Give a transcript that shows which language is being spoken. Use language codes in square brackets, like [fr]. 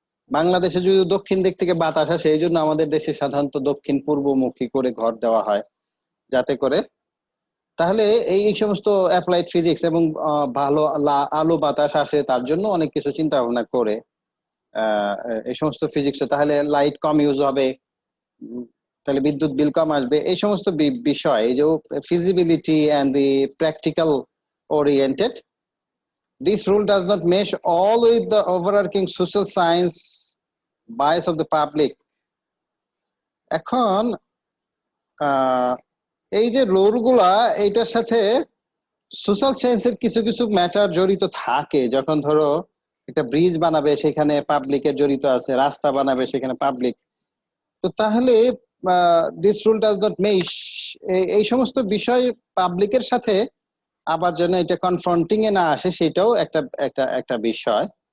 [bn] বাংলাদেশে যদি দক্ষিণ দিক থেকে বাতাস আসে, এই জন্য আমাদের দেশে সাধারণত দক্ষিণ পূর্বমুখী করে ঘর দেওয়া হয়, যাতে করে তাহলে এই সমস্ত অ্যাপ্লাইড ফিজিক্স এবং ভালো আলো বাতাস আসে, তার জন্য অনেক কিছু চিন্তা ভাবনা করে এই সমস্ত ফিজিক্স, তাহলে লাইট কম ইউজ হবে, তাহলে বিদ্যুৎ বিল কম আসবে, এই সমস্ত বিষয়, এই যে [en] Feasibility and the practical oriented. This rule does not mesh all with the overarching social science bias of the public. [bn] এখন এই যে রুলগুলা, এইটার সাথে সোশ্যাল সায়েন্সের কিছু কিছু ম্যাটার জড়িত থাকে। যখন ধরো একটা ব্রিজ বানাবে সেখানে পাবলিকের জড়িত আছে, রাস্তা বানাবে সেখানে পাবলিক, তো তাহলে [en] this rule does not mesh [bn] এই সমস্ত বিষয় পাবলিকের সাথে আবার যেন এটা কনফ্রন্টিং এ না আসে, সেটাও একটা বিষয়।